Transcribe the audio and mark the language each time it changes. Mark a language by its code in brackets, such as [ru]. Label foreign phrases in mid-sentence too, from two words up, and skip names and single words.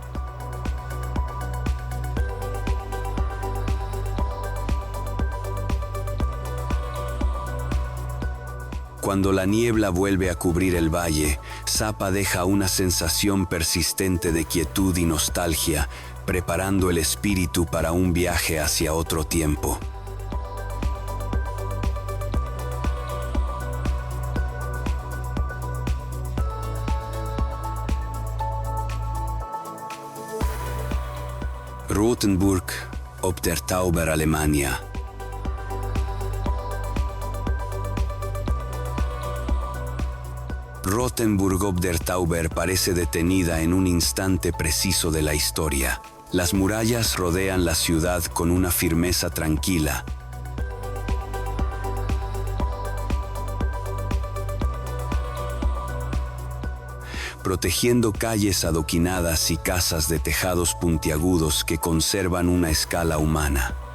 [es] Cuando la niebla vuelve a cubrir el valle, Sapa deja una sensación persistente de quietud y nostalgia, preparando el espíritu para un viaje hacia otro tiempo. Rothenburg ob der Tauber, Alemania. Rothenburg ob der Tauber parece detenida en un instante preciso de la historia. Las murallas rodean la ciudad con una firmeza tranquila. Protegiendo calles adoquinadas y casas de tejados puntiagudos que conservan una escala humana.